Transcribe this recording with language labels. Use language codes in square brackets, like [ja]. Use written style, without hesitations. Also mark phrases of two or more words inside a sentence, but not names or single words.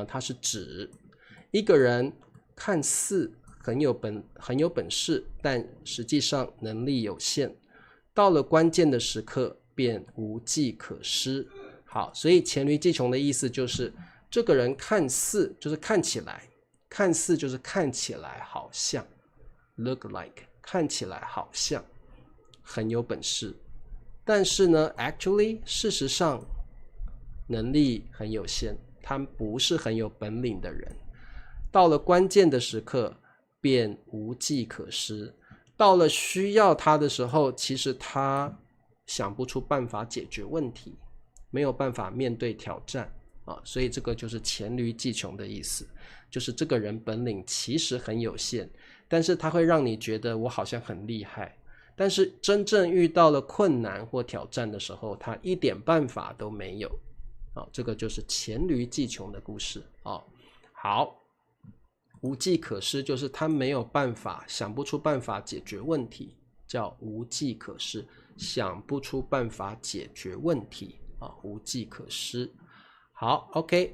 [zh] 它是指一個人看似很有本事，但實際上能力有限，到了關鍵的時刻便無計可施。好，所以黔驢技窮的意思就是這個人看似就是看起來好像 [en] look like， [zh] 看起來好像很有本事，但是呢 actually 事實上能力很有限，他不是很有本領的人，到了關鍵的時刻便无計可施，到了需要他的時候，其實他想不出辦法解決問題，沒有辦法面對挑戰所以這個就是黔驢技窮的意思，就是這個人本領其實很有限，但是他會讓你覺得我好像很厲害，但是真正遇到了困難或挑戰的時候，他一點辦法都沒有這個就是黔驢技窮的故事好，無計可施就是他沒有辦法，想不出辦法解決問題，叫無計可施，想不出辦法解決問題无計可施。 好 ，OK。